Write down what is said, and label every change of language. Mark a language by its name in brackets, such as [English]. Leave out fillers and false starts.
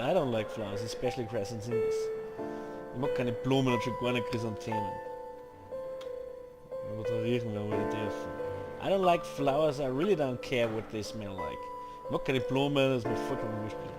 [English] I don't like flowers, especially chrysanthemums. [German] Ich mag keine Blumen und schon gar nicht Chrysanthemen. Aber da riechen wir wohl dürfen. [English] I don't like flowers, I really don't care what they smell like. [German] Ich mag keine Blumen, das ist mir vollkommen wurscht.